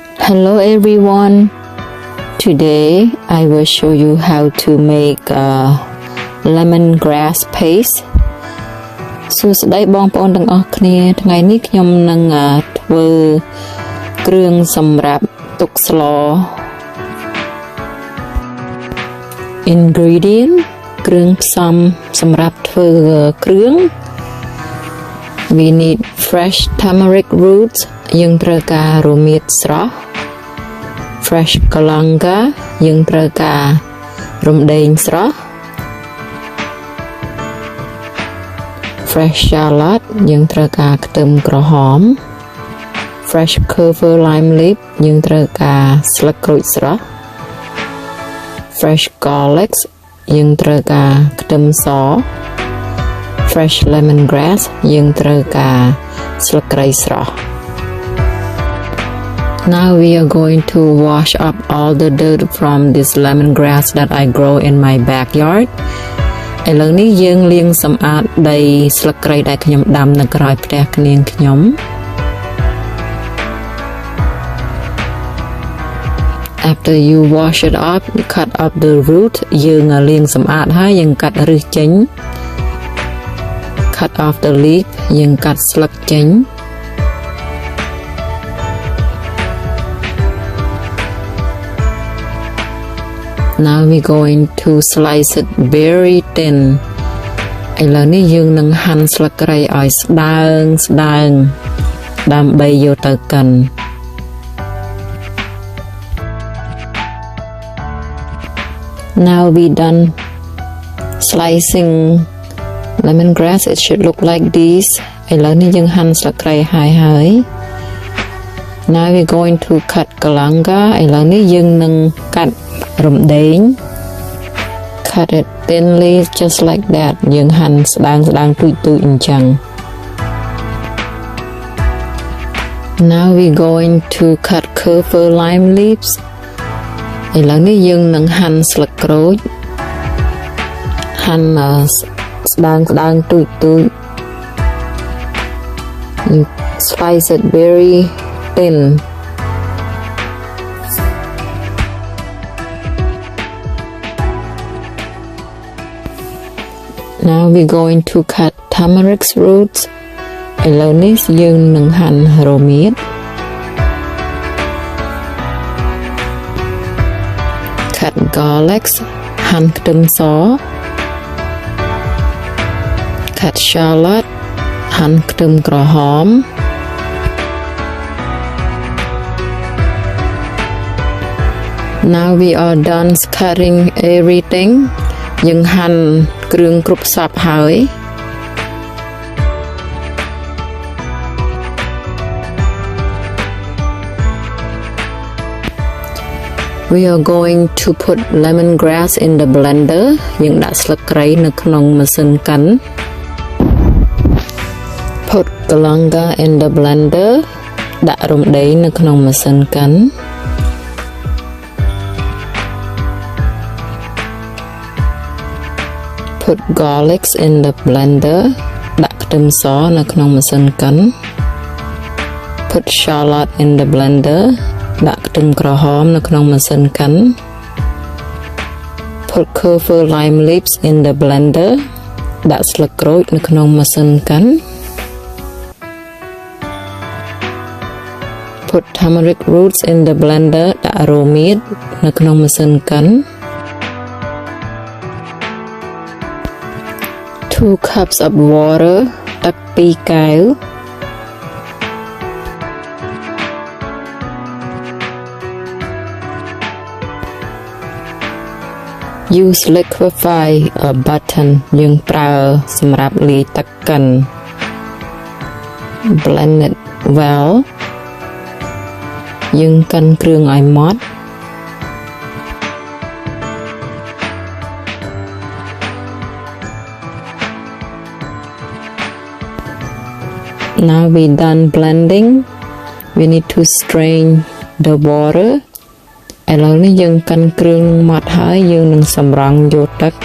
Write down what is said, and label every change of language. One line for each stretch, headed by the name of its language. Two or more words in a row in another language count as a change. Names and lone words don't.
English: Hello everyone. Today I will show you how to make lemongrass paste.
Khmer: សួស្តីបងប្អូនទាំងអស់គ្នាថ្ងៃនេះខ្ញុំនឹងធ្វើគ្រឿងសម្រាប់ទុកស្ល ingredient គ្រឿងផ្សំសម្រាប់ធ្វើគ្រឿង
English: we need fresh turmeric roots
Khmer: យើងត្រូវការរមៀតស្រស់
English: fresh kalanga
Khmer: យើងត្រូវការរំដេងស្រស់
English: fresh shallot
Khmer: យើងត្រូវការខ្ទឹមក្រហម
English: fresh clover lime leaf
Khmer: យើងត្រូវការស្លឹកក្រូចស្រស់
English: fresh garlic
Khmer: យើងត្រូវការខ្ទឹមស
English: fresh lemongrass
Khmer: យើងត្រូវការស្លឹកគ្រៃស្រស់
English: Now we are going to wash up all the dirt from this lemongrass that I grow in my backyard.
Khmer: ឥឡូវនេះយើងលាងសម្អាតដីស្លឹកគ្រៃដែលខ្ញុំដាំនៅក្រោយផ្ទះនាងខ្ញុំ
English: After you wash it up, cut up the root.
Khmer: យើងលាងសម្អាតហើយយើងកាត់ឫសចេញ
English: Cut off the leaf.
Khmer: យើងកាត់ស្លឹកចេញ
English: Now we going to slice it very thin.
Khmer: ឥឡូវនេះយើងនឹងហាន់ស្លឹកគ្រៃឲ្យស្ដើងដើម្បីយកទៅកិន
English: Now we done slicing lemongrass. It should look like this.
Khmer: ឥឡូវនេះយើងហាន់ស្លឹកគ្រៃហើយ
English: Now we going to cut kalanga.
Khmer: ឥឡូវនេះយើងនឹងកាត់រំដេង
English: Cut it thinly just like that.
Khmer: យើងហាន់ស្ដើងទូចអញ្ចឹង
English: Now we going to cut clover lime leaves.
Khmer: ឥឡូវនេះយើងនឹងហាន់ស្លឹកក្រូច ហាន់ស្ដើងទូច
English: You slice it very thin. Now we going to cut turmeric roots.
Khmer: ឥឡូវនេះយើងនឹងហាន់រមៀត
English: Cut garlic.
Khmer: ហាន់ខ្ទឹមស
English: Cut shallot.
Khmer: ហាន់ខ្ទឹមក្រហម
English: Now we are done cutting everything.
Khmer: យើងហាន់គ្រឿងគ្រប់សពហើយ
English: We are going to put lemongrass in the blender.
Khmer: យើងដាក់ស្លឹកគ្រៃនៅក្នុងម៉ាស៊ីនកិន
English: Put kalanga in the blender.
Khmer: ដាក់រំដេងនៅក្នុងម៉ាស៊ីនកិន
English: Put garlic in the blender.
Khmer: ដាក់ខ្ទឹមសនៅក្នុងម៉ាស៊ីនកិន
English: Put shallot in the blender.
Khmer: ដាក់ខ្ទឹមក្រហមនៅក្នុងម៉ាស៊ីនកិន
English: Put clover lime leaves in the blender.
Khmer: ដាក់ស្លឹកក្រូចនៅក្នុងម៉ាស៊ីនកិន
English: Put turmeric roots in the blender.
Khmer: ដាក់រមៀតនៅក្នុងម៉ាស៊ីនកិន
English: 2 cups of water.
Khmer: ទឹក2កែវ
English: Use liquefy a button.
Khmer: យើងប្រើសម្រាប់លាយទឹកកិន
English: Blend it well.
Khmer: យើងកិនគ្រឿងឲ្យម៉ត់
English: Now we done blending. We need to strain the water.
Khmer: ឥឡូវនេះយើងកិនគ្រឿងម៉ត់ហើយយើងនឹងសម្រង់យកទឹក